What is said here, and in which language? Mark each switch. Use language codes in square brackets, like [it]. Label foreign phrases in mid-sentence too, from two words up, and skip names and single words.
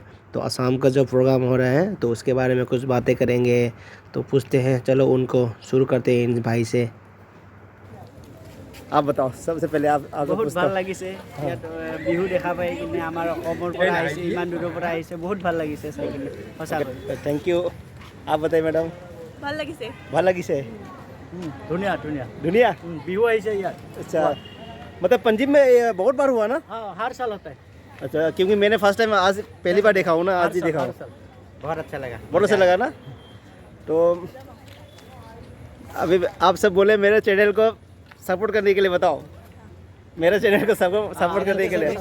[hi] तो असम का जो प्रोग्राम हो रहा है तो उसके बारे में कुछ बातें करेंगे। तो पूछते हैं, चलो उनको शुरू करते हैं इन भाई से। आप बताओ, सबसे पहले आप [as] बहुत ভাল লাগিছে ইয়াত বিহু দেখা পাই কিনে আমাৰ অসমৰ পৰা আহিছে, ইমান দূৰৰ পৰা আহিছে, বহুত ভাল লাগিছে চাই কিনে সঁচাকৈ। [en] thank you. [hi] आप बताइए मैडम। [as] ভাল লাগিছে ভাল লাগিছে ধুনীয়া ধুনীয়া [hi] दुनिया। [as] বিহু আহিছে ইয়াত। [hi] अच्छा, मतलब पंजिम में ये बहुत बार हुआ ना? हाँ, हर साल होता है। अच्छा, क्योंकि मैंने [en] first time [hi] आज पहली बार देखा हूँ ना, आज ही देखा हूँ। बहुत अच्छा लगा, बहुत अच्छा लगा ना। तो अभी आप सब बोले मेरे चैनल को सपोर्ट करने के लिए, बताओ मेरे चैनल को सपोर्ट करने के लिए।